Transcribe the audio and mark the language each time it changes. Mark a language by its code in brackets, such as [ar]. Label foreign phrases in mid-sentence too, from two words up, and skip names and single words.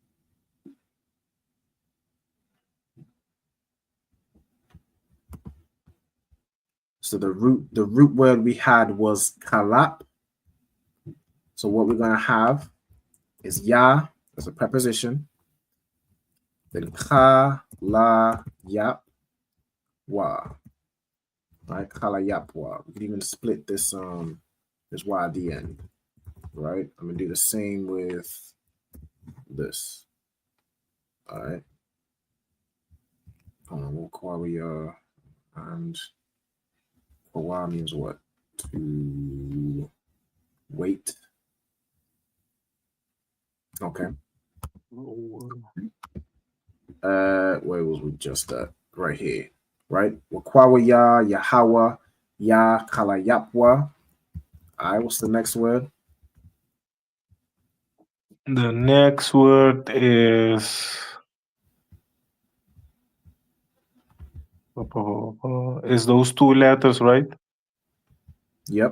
[en] So the root word we had was kalap. So what we're gonna have is ya as a preposition. Then ka, la, yap, wa. Right, kala, yap, wa. We can even split this this y at the end. Right, I'm gonna do the same with this. All right. We'll call we and wa means what? To wait. Okay. Where was we just at? Right here. Right? [he] Wakwawa ya, Yahweh, ya, kala yapwa. [en] All right, what's the next word? The next word is those two letters, right? Yep.